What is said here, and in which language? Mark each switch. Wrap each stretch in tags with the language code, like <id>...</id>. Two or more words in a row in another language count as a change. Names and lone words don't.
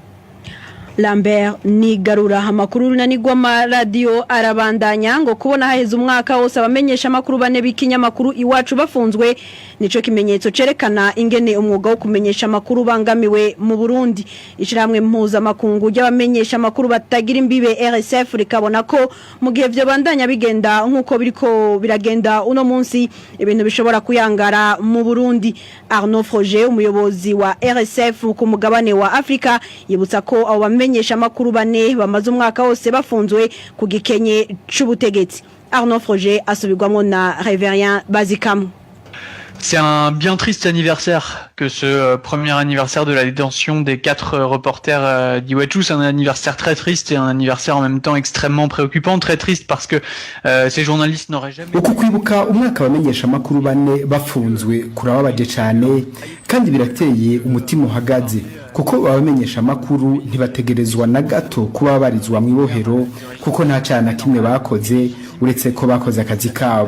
<rn>Lambert Nigarura amakuru runanigwa radio arabandanya ngo kubona haheze umwaka wose abamenyesha makuru bane b'ikinyamakuru iwacu bafunzwe nico kimenyetso cerekana ingene umwuga wo kumenyesha makuru bangamiwe mu Burundi ishiramwe mpuza makungu y'abamenyesha makuru batagira imbibe RSF rikabona ko mu gihe byo bandanya bigenda nkuko biriko biragenda uno munsi ibintu bishobora kuyangara mu Burundi. Arnaud Froger umuyobozi wa RSF ku mugabane wa Afrika yibutsa ko abo bamenyesha makuru bane bamaze umwaka wose bafunzwe ku gikenye c'ubutegetsi. Arnaud Froger asubirwamo na Révérien Bazikamu.</rn> <fr>C'est un bien triste anniversaire que ce premier anniversaire de la détention des 4 reporters d'Iwachu. C'est un anniversaire très triste et un anniversaire en même temps extrêmement préoccupant. Très triste parce que ces journalistes n'auraient jamais...</fr> <rn>uku kwibuka umwaka wamenyesha makuru bane bafunzwe kurababaje cyane kandi birateye umutima uhagaze kuko abamenyesha amakuru ntibategerezwa na gato kuba barizwa mu ibohero kuko nta cana kimwe bakoze uretse ko bakoze akazi kabo.</rn>